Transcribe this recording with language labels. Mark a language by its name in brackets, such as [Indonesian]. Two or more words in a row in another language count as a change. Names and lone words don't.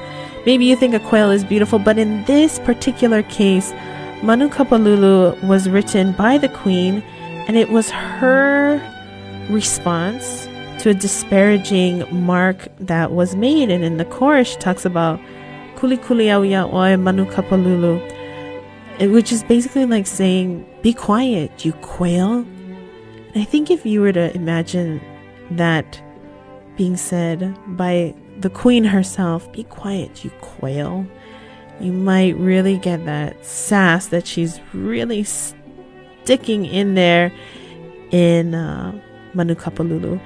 [English] Maybe you think a quail is beautiful, but in this particular case, Manukapalulu was written by the Queen, and it was her response to a disparaging mark that was made. And in the chorus, she talks about [Hawaiian] Kuli au ya oe [English] Manukapalulu, which is basically like saying, be quiet, you quail. And I think if you were to imagine that being said by the Queen herself, be quiet, you quail, you might really get that sass that she's really sticking in there in Manukapalulu.